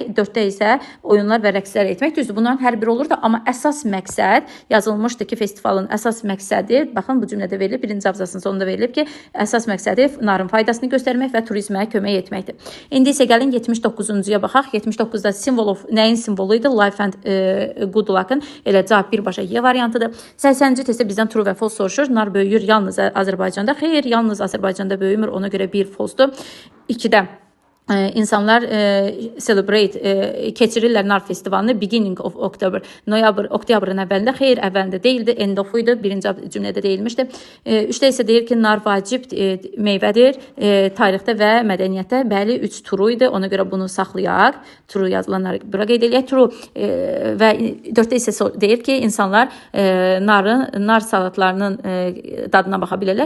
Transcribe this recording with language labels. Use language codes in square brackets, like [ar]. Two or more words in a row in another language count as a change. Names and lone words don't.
[az] 4-də isə oyunlar və rəqslər etmək. Düzdür, bunların hər biri olur da, amma əsas məqsəd yazılmışdı ki, festivalın əsas məqsədi, baxın bu cümlədə verilib, birinci abzasının sonunda verilib ki, əsas məqsədi narın faydasını göstərmək və turizmə kömək etməkdir. İndi isə gəlin 79-cuya baxaq. 79-da nəyin simvolu idi? [en] Life and good luck-ın. [az] Elə cavab birbaşa Y variantıdır. 80-ci testdə bizdən true və false soruşur. Nar böyüyür yalnız Azərbaycanda. Xeyr, yalnız Azərbaycanda böyümür. Ona görə bir false-dur. 2-də İnsanlar celebrate keçirirlər nar festivalını [en] beginning of October. [az] Oktyabrın əvvəlində, xeyr, əvvəlində deyildi, [en] end of [az] idi, birinci cümlədə deyilmişdi. 3-də isə deyir ki, nar vacib meyvədir tarixdə və mədəniyyətdə. Bəli, 3 true idi, ona görə bunu saxlayaq. True yazılanları bura qeyd eləyək. True və 4-də isə deyir ki, insanlar nar salatlarının dadına baxa bilərlər.